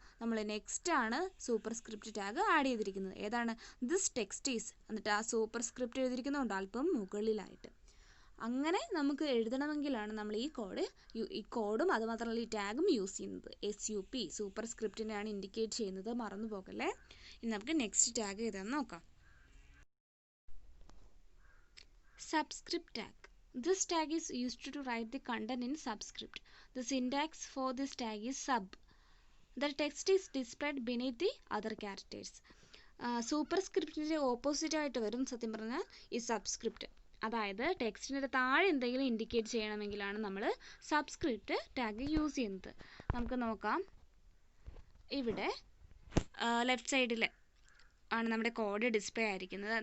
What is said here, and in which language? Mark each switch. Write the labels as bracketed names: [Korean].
[Malayalam] നമ്മൾ നെക്സ്റ്റ് ആണ് superscript tag add ചെയ്തിരിക്കുന്നത്. ഏതാണ്, [English] this text is, [Malayalam] എന്നിട്ട് ആ സൂപ്പർസ്ക്രിപ്റ്റ് എഴുതിയിരിക്കുന്നുണ്ട് അല്പം മുകളിലായിട്ട്. അങ്ങനെ നമുക്ക് എഴുതണമെങ്കിലാണ് നമ്മൾ ഈ കോഡും അതുമാത്രമല്ല ഈ ടാഗും യൂസ് ചെയ്യുന്നത്. SUP സൂപ്പർസ്ക്രിപ്റ്റിനെയാണ് ഇൻഡിക്കേറ്റ് ചെയ്യുന്നത്, മറന്നു പോകല്ലേ. ഇനി നമുക്ക് നെക്സ്റ്റ് ടാഗ് ഏതാണെന്ന് നോക്കാം. Subscript tag. [English] This tag is used to write the content in subscript. The syntax for this tag is sub. The text is displayed beneath the other characters. [Malayalam] സൂപ്പർസ്ക്രിപ്റ്റിൻ്റെ opposite ആയിട്ട് വരും സത്യം പറഞ്ഞാൽ ഈ സബ്സ്ക്രിപ്റ്റ്. അതായത് ടെക്സ്റ്റിൻ്റെ താഴെ എന്തെങ്കിലും ഇൻഡിക്കേറ്റ് ചെയ്യണമെങ്കിലാണ് നമ്മൾ സബ്സ്ക്രിപ്റ്റ് ടാഗ് യൂസ് ചെയ്യുന്നത്. നമുക്ക് നോക്കാം, ഇവിടെ ലെഫ്റ്റ് സൈഡിൽ ആണ് നമ്മുടെ കോഡ് ഡിസ്പ്ലേ ആയിരിക്കുന്നത്.